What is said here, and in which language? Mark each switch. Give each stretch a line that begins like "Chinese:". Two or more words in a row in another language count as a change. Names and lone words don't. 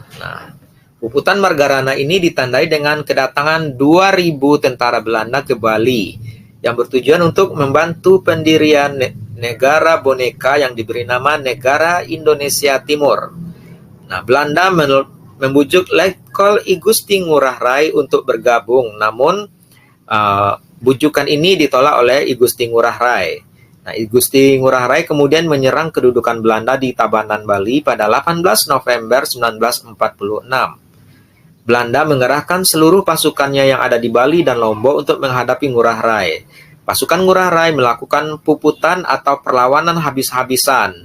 Indonesian: Nah, Puputan Margarana ini ditandai dengan kedatangan 2.000 tentara Belanda ke Bali yang bertujuan untuk membantu pendirian negara boneka yang diberi nama Negara Indonesia Timur. Nah, Belanda membujuk Letkol I Gusti Ngurah Rai untuk bergabung, namun bujukan ini ditolak oleh I Gusti Ngurah Rai. Nah, I Gusti Ngurah Rai kemudian menyerang kedudukan Belanda di Tabanan, Bali pada 18 November 1946. Belanda mengerahkan seluruh pasukannya yang ada di Bali dan Lombok untuk menghadapi Ngurah Rai. pasukan Ngurah Rai melakukan puputan atau perlawanan habis-habisan.